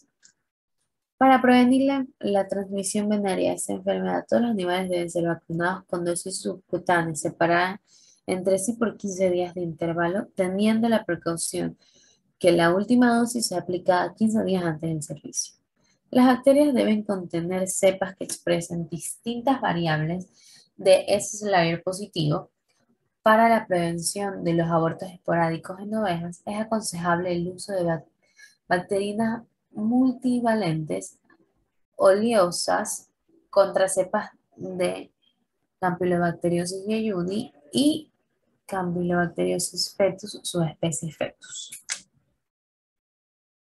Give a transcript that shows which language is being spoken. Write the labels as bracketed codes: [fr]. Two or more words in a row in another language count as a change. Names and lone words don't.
[es] Para prevenir la transmisión venérea de esta enfermedad, todos los animales deben ser vacunados con dosis subcutáneas separadas entre sí por 15 días de intervalo, teniendo la precaución que la última dosis sea aplicada 15 días antes del servicio. Las bacterias deben contener cepas que expresen distintas variables de S positivo. Para la prevención de los abortos esporádicos en ovejas, es aconsejable el uso de bacterinas multivalentes oleosas contra cepas de Campylobacteriosis yeyuni y Campylobacteriosis fetus, subespecie fetus.